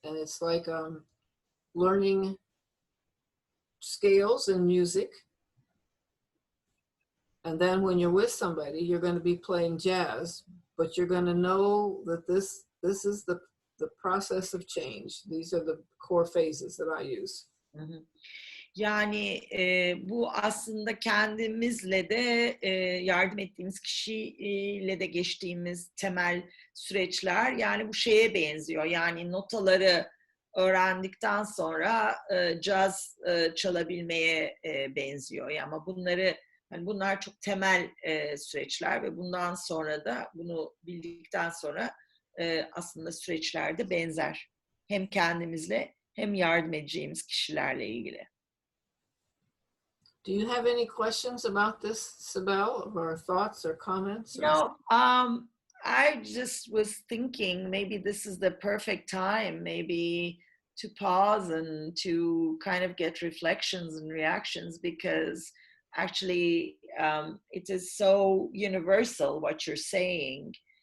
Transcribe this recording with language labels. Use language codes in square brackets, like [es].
[en] And it's like learning scales in music. And then when you're with somebody, you're going to be playing jazz, but you're going to know that this is the process of change. These are the core phases that I use. Mm-hmm. [tr] Yani bu aslında kendimizle de yardım ettiğimiz kişiyle de geçtiğimiz temel süreçler. Yani bu şeye benziyor. Yani notaları öğrendikten sonra caz çalabilmeye benziyor. Ama bunlar çok temel süreçler ve bundan sonra da bunu bildikten sonra aslında süreçler de benzer. Hem kendimizle hem yardım edeceğimiz kişilerle ilgili. [en] Do you have any questions about this, Sibel, or thoughts or comments? I just was thinking maybe this is the perfect time, maybe to pause and to kind of get reflections and reactions, because actually it is so universal what you're saying.